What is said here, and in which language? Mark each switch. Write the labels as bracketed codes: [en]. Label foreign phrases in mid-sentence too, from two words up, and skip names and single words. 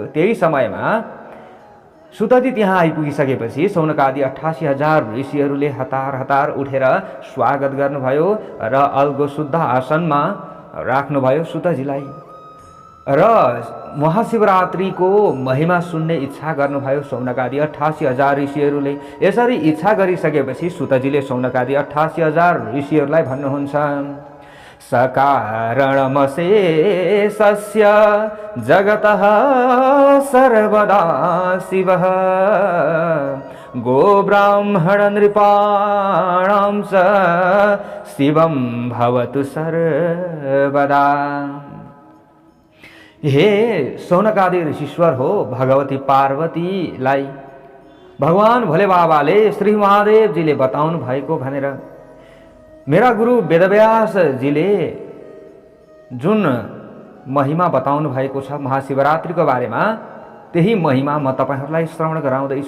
[ne] त्यही समयमा सुतजी त्यहाँ आइपुगिसकेपछि शौनकादि 88,000 ऋषिहरूले हतार हतार उठेर स्वागत गर्नुभयो र अल्गो शुद्ध आसनमा राख्नुभयो सुतजीलाई र महाशिवरात्रिको महिमा सुन्ने इच्छा गर्नुभयो शौनकादि 88,000 ऋषिहरूले। यसरी इच्छा गरिसकेपछि सुतजीले शौनकादि 88,000 ऋषिहरूलाई भन्नुहुन्छ, [sa] सकारणमशेषस्य जगतः सर्वदा शिवः गोब्राह्मण नृपाणां च शिवं भवतु सर्वदा। [ne] हे शौनकादि ऋषीश्वर हो भगवती पार्वतीलाई भगवान भोले बाबाले श्री महादेवजीले बताउनु भएको भनेर मेरा गुरु वेदव्यास जीले जुन महिमा बताउनु भएको छ महाशिवरात्रिको बारेमा, त्यही महिमा म तपाईहरुलाई श्रवण गराउँदैछु।